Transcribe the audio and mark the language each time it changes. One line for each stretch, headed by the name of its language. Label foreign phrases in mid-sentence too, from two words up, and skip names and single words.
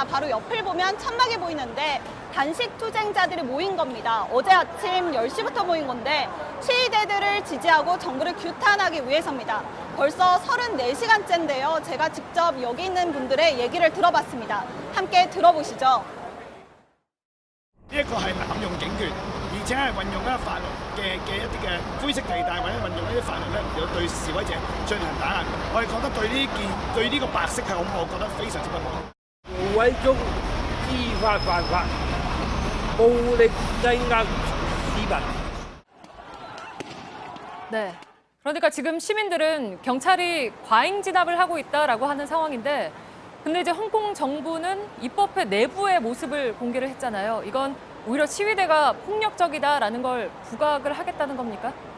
Korean: 바로 옆을 보면 천막이 보이는데 단식 투쟁자들이 모인 겁니다. 어제 아침 10시부터 모인 건데 시위대들을 지지하고 정부를 규탄하기 위해서입니다. 벌써 34시간째인데요. 제가 직접 여기 있는 분들의 얘기를 들어봤습니다. 함께 들어보시죠.
Cantonese: 呢一個係濫用警權，而且係運用咧法律嘅一啲嘅灰色地帶，或者運用呢啲法律咧嚟到對示威者進行打壓。我哋覺得對呢個白色系統，我覺得非常之不好。無畏中知法犯法，暴力鎮壓市民。
Korean: 네. 그러니까 지금 시민들은 경찰이 과잉 진압을 하고 있다라고 하는 상황인데 근데 이제 홍콩 정부는 입법회 내부의 모습을 공개를 했잖아요. 이건 오히려 시위대가 폭력적이다라는 걸 부각을 하겠다는 겁니까?